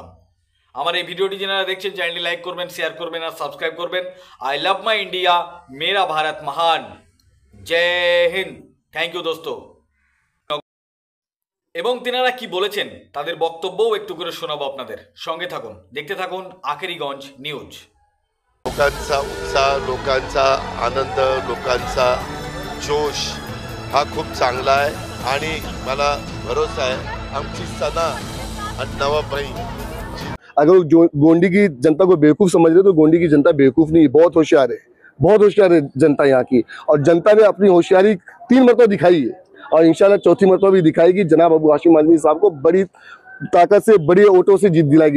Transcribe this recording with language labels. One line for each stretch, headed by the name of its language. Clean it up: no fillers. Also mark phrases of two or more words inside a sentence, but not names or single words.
Bangla: আমার এই ভিডিওটি যারা দেখছেন চ্যানেলটি লাইক করবেন, শেয়ার করবেন আর সাবস্ক্রাইব করবেন।
English: I love my India,
Hindi: मेरा भारत महान। जय हिंद।
English: thank you
Hindi: দোস্তों।
Bangla: এবং তিনারা কি বলেছেন তাদের বক্তব্যও একটু করে শোনাবো আপনাদের। সঙ্গে থাকুন, দেখতে থাকুন আখেরিগঞ্জ নিউজ।
Marathi: लोकांचा उत्साह, लोकांचा आनंद, लोकांचा जोश हा खूप चांगला आहे आणि मला भरोसा आहे आमची सना आणि नवाबाई
Hindi: अगर वो गोंडी की जनता को बेवकूफ़ समझ रहे तो गोंडी की जनता बेवकूफ़ नहीं, बहुत होशियार है, बहुत होशियार है जनता यहाँ की। और जनता ने अपनी होशियारी 3 मरतबा दिखाई है और इंशाल्लाह चौथी मरतबा भी दिखाएगी। जनाब अबू हाशिम आजमी साहब को बड़ी ताकत से, बड़े वोटों से जीत दिलाएगी।